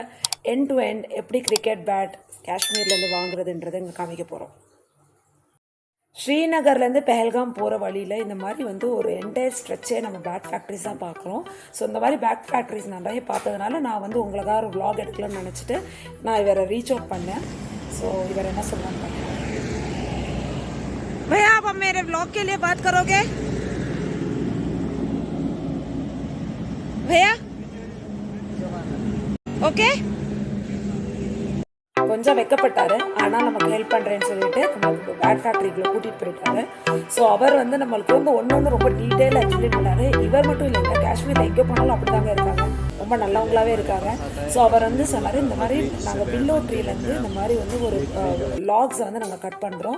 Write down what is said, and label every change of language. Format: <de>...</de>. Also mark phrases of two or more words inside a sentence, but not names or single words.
<en>end to end</en> <ta>எப்படி</ta> <en>cricket bat</en> <ta>காஷ்மீர்லேருந்து வாங்குறதுன்றதை இங்கே காமிக்க போகிறோம். ஸ்ரீநகர்லேருந்து பெஹல்காம் போகிற வழியில் இந்த மாதிரி ஒரு</ta> <en>entire stretch</en> <ta>நம்ம</ta> <en>bat factories</en> <ta>தான் பார்க்குறோம். ஸோ இந்த மாதிரி</ta> <en>bat factories</en> <ta>நிறைய பார்த்ததுனால நான் உங்களுக்காக ஒரு vlog எடுக்கலாம்னு நினச்சிட்டு நான் இவரை</ta> <en>reach out</en> <ta>பண்ணேன். ஸோ இவர் என்ன சொல்கிறான்னு பார்த்தேன்.</ta> <hi>भैया आप मेरे व्लॉग के लिए बात करोगे भैया? ओके.</hi> <ta>கொஞ்சம் வெக்கப்பட்டாரு, ஆனால் நமக்கு ஹெல்ப் பண்ணுறேன்னு சொல்லிட்டு நமக்கு</ta> <en>bat factoryக்குள்ளே</en> <ta>கூட்டிகிட்டு போயிட்டாரு. ஸோ அவர் நம்மளுக்கு ஒன்று ரொம்ப டீட்டெயிலாக எக்ஸ்பிளைன் பண்ணாரு. இவர் மட்டும் இல்லைங்க, காஷ்மீரில் எங்கே போனாலும் அப்படி தாங்க இருக்காங்க, ரொம்ப நல்லவங்களாகவே இருக்காங்க. ஸோ அவர் சொன்னார், இந்த மாதிரி நாங்கள்</ta> <en>willow treeலேருந்து</en> <ta>இந்த மாதிரி ஒரு லாக்ஸை நாங்கள் கட் பண்ணுறோம்.</ta>